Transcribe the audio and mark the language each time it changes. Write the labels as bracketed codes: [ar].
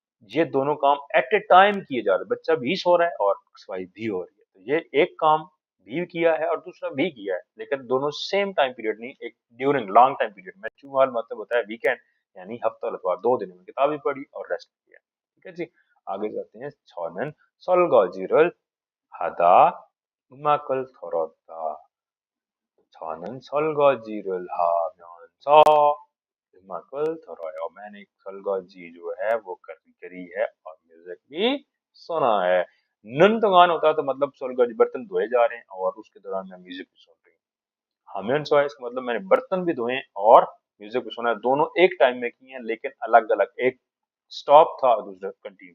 [hi] ये दोनों काम एट ए टाइम किए जा रहे हैं, बच्चा भी सो रहा है और सफाई भी हो रही है। तो ये एक काम भी किया है और दूसरा भी किया है, लेकिन दोनों सेम टाइम पीरियड नहीं, एक ड्यूरिंग लॉन्ग टाइम पीरियड में। चुमाल मतलब होता है वीकेंड, यानी हफ्ता और इतवार, 2 दिन में किताब भी पढ़ी और रेस्ट किया। ठीक है जी। आगे जाते हैं। [ko] 저는 설거지를 하다 음악을 들었다। 저는 설거지를 하면서 음악을 들어요। [hi] मैंने 설거지 जो है वो करी है और म्यूजिक भी सुना है। नंतगान होता है तो मतलब 설거지 बर्तन धोए जा रहे हैं और उसके दौरान मैं म्यूजिक भी सुन रही हूँ। 하면서 है इसका मतलब मैंने बर्तन भी धोए और म्यूजिक भी सुना है, दोनों एक टाइम में किए हैं लेकिन अलग अलग, एक स्टॉप था और दूसरा कंटिन्यू।